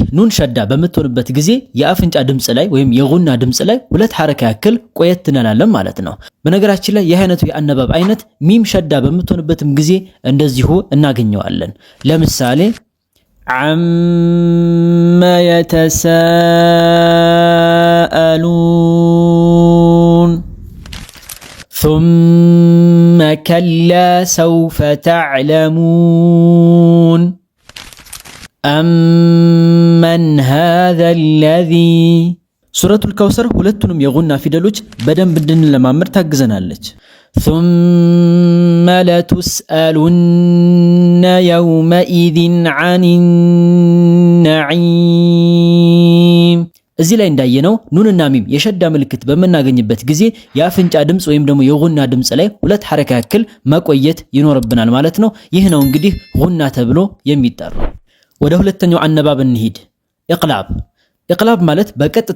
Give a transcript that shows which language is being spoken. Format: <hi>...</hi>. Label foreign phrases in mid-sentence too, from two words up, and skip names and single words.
<am>ኑን ሸዳ በምትሆንበት ጊዜ የአፍንጫ ድምጽ ላይ ወይም የጉና ድምጽ ላይ 2 ሐረካ ያክል ቆየት እንላለን ማለት ነው። በነገራችን ላይ ይህ አይነቱ የአነባብ አይነት ሚም ሸዳ በምትሆንበትም ጊዜ እንደዚሁ እናገኘዋለን። ለምሳሌ</am> <ar>عم يتساءلون ثم كلا سوف تعلمون أمن هذا الذي سورة الكوثر</ar> <am>ሁለቱንም የጉና ፊደሎች በደንብ እንድንለማመድ ታግዘናለች።</am> <ar>ثم لتسألن يومئذ عن النعيم።</ar> <am>እዚህ ላይ እንዳየነው ኑንና ሚም የሸዳ ምልክት በመናገኝበት ጊዜ የአፍንጫ ድምጽ ወይም ደግሞ የጉና ድምጽ ላይ 2 ሐረካ ያክል መቆየት ይኖርብናል ማለት ነው። ይህ ነው እንግዲህ ጉና ተብሎ የሚጠራው። ወደ ሁለተኛው አነባብ እንሂድ። ኢቅላብ። ኢቅላብ ማለት በቀጥታ</am>